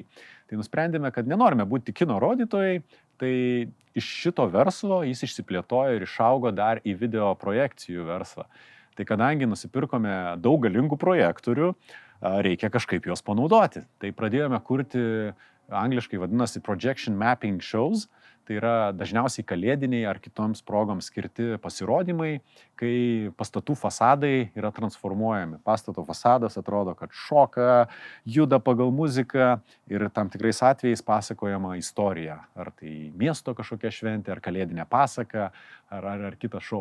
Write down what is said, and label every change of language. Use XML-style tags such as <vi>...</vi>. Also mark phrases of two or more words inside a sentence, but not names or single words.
<lt>Tai nusprendėme, kad nenorime būti kino rodytojai, tai iš šito verslo jis išsiplėtojo ir išaugo dar į video projekcijų verslą. Tai kadangi nusipirkome daug galingų projektorių, reikia kažkaip juos panaudoti. Tai pradėjome kurti, angliškai vadinasi</lt> <en>projection mapping shows,</en> <lt>tai yra dažniausiai kalėdiniai ar kitoms progoms skirti pasirodymai, kai pastatų fasadai yra transformuojami. Pastato fasadas atrodo, kad šoka, juda pagal muziką ir tam tikrais atvejais pasakojama istorija. Ar tai miesto kažkokia šventė, ar kalėdinė pasaka, ar kitas šou.</lt>